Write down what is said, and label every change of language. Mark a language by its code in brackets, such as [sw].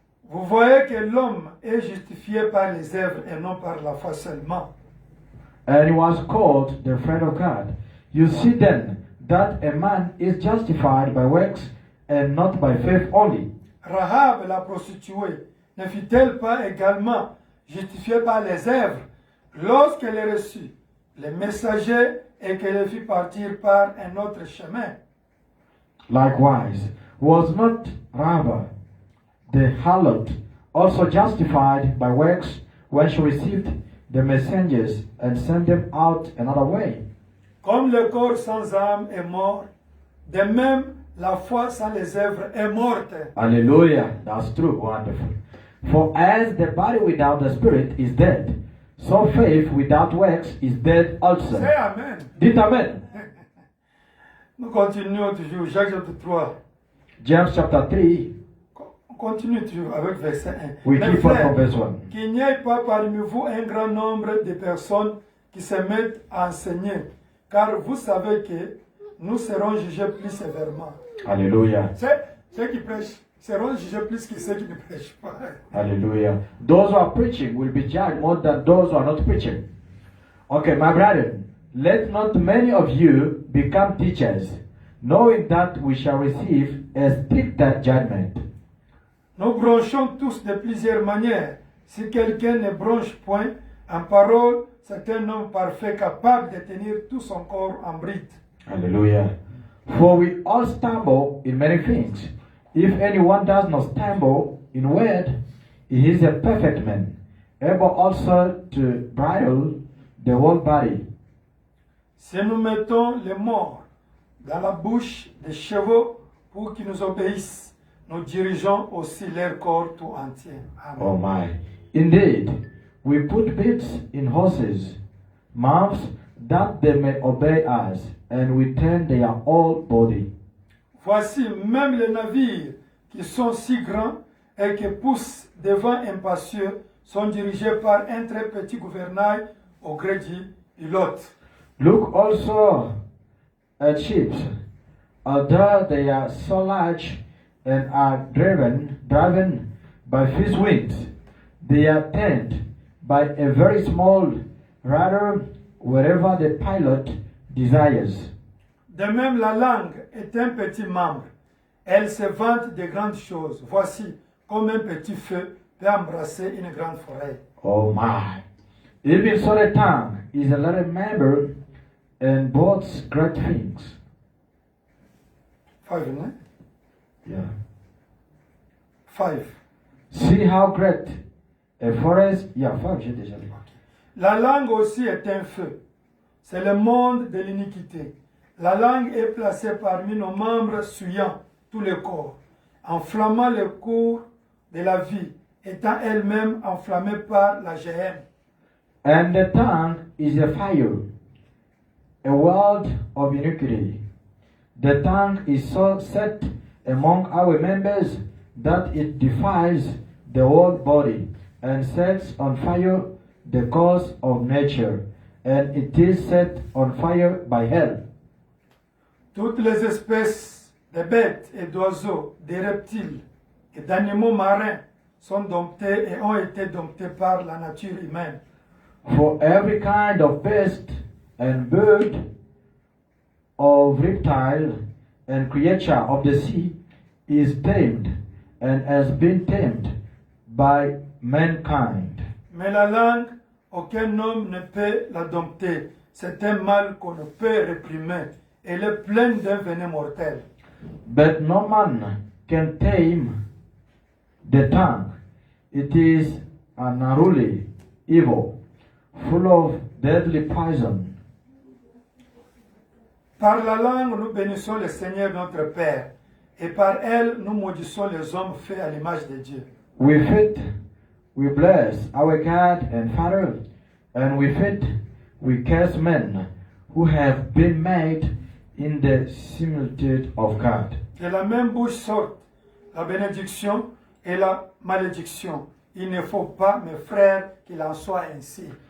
[fr] Vous voyez que l'homme est justifié par les œuvres et non par la foi seulement. [en] And he was called the friend of God. You see then that a man is justified by works and not by faith only. [fr] Rahab, la prostituée, ne fut-elle pas également justifiée par les œuvres lorsqu'elle reçut les messagers et qu'elle fit partir par un autre chemin? [en] Likewise, was not Rahab the harlot also justified by works when she received the messengers and sent them out another way? [fr] Comme le corps sans âme est mort, de même la foi sans les œuvres est morte. [en] Hallelujah. That's true. Wonderful. For as the body without the spirit is dead, so faith without works is dead also. [fr] C'est Amen. Dites Amen. Nous continuons toujours, Jacques chapitre 3. [en] James chapter 3, [fr] On continue toujours avec verset 1. [en] we [fr] Mes [en] keep on [fr] frères, [en] from verse 1. [fr] qu'il n'y ait pas parmi vous un grand nombre de personnes qui se mettent à enseigner, car vous savez que nous serons jugés plus sévèrement. Hallelujah. Ceux qui prêchent seront jugés plus que ceux qui ne prêchent pas. Hallelujah. [en] Those who are preaching will be judged more than those who are not preaching. Okay, my brethren, let not many of you become teachers, knowing that we shall receive a stricter judgment. [fr] Nous bronchons tous de plusieurs manières. Si quelqu'un ne bronche point en parole, c'est un homme parfait capable de tenir tout son corps en bride. Hallelujah. [en] For we all stumble in many things. If anyone does not stumble in word, he is a perfect man, able also to bridle the whole body. [fr] Si nous mettons les morts dans la bouche des chevaux pour qu'ils nous obéissent, nous dirigeons aussi leur corps tout entier. Amen. [en] Oh my. Indeed, we put bits in horses' mouths that they may obey us, and we turn their whole body. [fr] Voici, même les navires qui sont si grands et qui poussent des vents impétueux sont dirigés par un très petit gouvernail au gré du pilote. [en] Look also at ships, although they are so large and are driven by his wings, they are turned by a very small rudder wherever the pilot desires. [fr] De même, la langue est un petit membre. Elle se vante de grandes choses. Voici, comme un petit feu peut embrasser une grande forêt. [en] Oh my! Even so, the tongue is a little member and boasts great things. 5, né? Yeah. 5. See how great a forest. Yeah, 5, [fr] j'ai déjà lu. La langue aussi est un feu. C'est le monde de l'iniquité. La langue est placée parmi nos membres souillant tout le corps, enflammant le cours de la vie, étant elle-même enflammée par la géhenne. [en] And the tongue is a fire, a world of iniquity. The tongue is so set among our members that it defiles the whole body and sets on fire the course of nature, and it is set on fire by hell. [fr] Toutes les espèces de bêtes et d'oiseaux, des reptiles et d'animaux marins sont domptés et ont été domptés par la nature humaine. [en] For every kind of beast and bird, of reptile and creature of the sea is tamed and has been tamed by mankind. [fr] Mais la langue, aucun homme ne peut la dompter. C'est un mal qu'on ne peut réprimer. Elle est pleine d'un venin mortel. [en] But no man can tame the tongue. It is an unruly evil, full of deadly poison. [fr] Par la langue, nous bénissons le Seigneur notre Père, et par elle, nous maudissons les hommes faits à l'image de Dieu. [en] With it, we bless our God and Father, and with it, we curse men who have been made in the similitude of God. [fr] De la même bouche sortent la bénédiction et la malédiction. Il ne faut pas, mes frères, qu'il en soit ainsi.